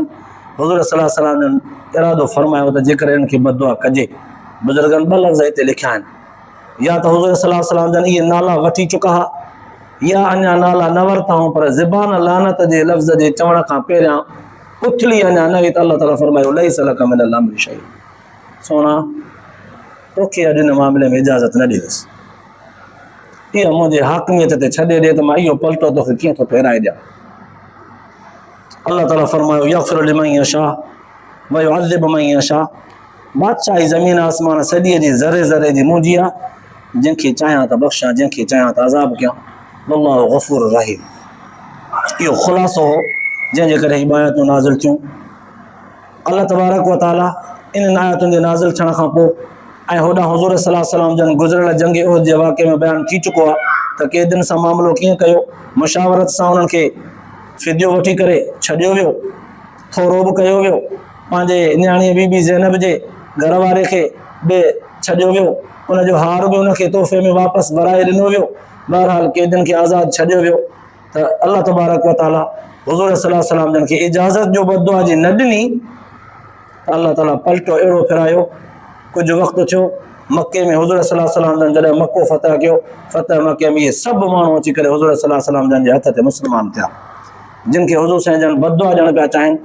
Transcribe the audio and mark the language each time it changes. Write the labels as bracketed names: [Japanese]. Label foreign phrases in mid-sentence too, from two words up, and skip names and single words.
[Sindhi] हुज़ूर [Arabic] صلى الله عليه وسلم [Sindhi] जन इरादो फरमायो त जेकर इन्हनि खे बददुआ कजे, बुज़ुर्गनि 2 लफ़्ज़ हिते लिखिया आहिनि, या त हुज़ूर [Arabic] صلى الله عليه وسلم [Sindhi] जन इहे नाला वठी चुका हुआ, या अञा नाला न वरिता हूं, पर ज़बान लानत जे लफ़्ज़ जे चवण खां पहिरियां उथली अञा न हुई त अल्लाह ताला फरमायो [Arabic] ليس لك من الأمر شيء, [Sindhi] सोना तोखे अॼु हिन मामले में इजाज़त न ॾींदुसि, इहा मुंहिंजे हाकिमियत ते छॾे ॾे त मां इहो पलटो तोखे कीअं थो फेराए ॾियां। अल्लाह ताला फरमायो [Arabic] يغفر لمن يشاء ويعذب من يشاء, [Sindhi] बादशाही ज़मीन आसमान सॼीअ जी ज़रे ज़रे जी मुंहिंजी आहे, जंहिंखे चाहियां त बख़्शां, जंहिंखे चाहियां त अज़ाब कयां। [Arabic] والله غفور رحيم. [Sindhi] इहो ख़ुलासो हो जंहिंजे करे हीअ आयतूं नाज़िल थियूं। [Arabic] الله تبارك وتعالى [Sindhi] इन्हनि आयतुनि जे नाज़िल थियण खां पोइ ऐं होॾां हुज़ूर [Arabic] صلى الله عليه وسلم [Sindhi] जन गुज़िरियल जंग उहद जे वाक़े में बयानु थी चुको आहे त क़ैदियुनि सां मामिलो कीअं कयो, मुशावरत सां उन्हनि खे फ़िदियो वठी करे छॾियो वियो, थोरो बि कयो वियो, पंहिंजे न्याणी बीबी ज़ैनब जे घर वारे खे बि छॾियो वियो, उनजो हार बि उनखे तोहफ़े में वापसि वराए ॾिनो वियो। बहरहाल क़ैदियुनि खे आज़ादु छॾियो वियो त [Arabic] الله تبارك وتعالى [Sindhi] हुज़ूर [Arabic] صلى الله عليه وسلم [Sindhi] जन खे इजाज़त जो बददुआ जी न ॾिनी त अल्लाह ताला पलटो अहिड़ो फिरायो। कुझु वक़्तु थियो मके में हुज़ूर [Arabic] صلى الله عليه وسلم [Sindhi] जन जॾहिं मको फ़तह कयो, फ़तह मके में इहे सभु माण्हू अची करे हुज़ूर [Arabic] صلى الله عليه وسلم [Sindhi] जन जे हथ ते मुस्लमान थिया, जिन खे हुज़ूर साईं जन बददुआ ॾियण पिया चाहिनि।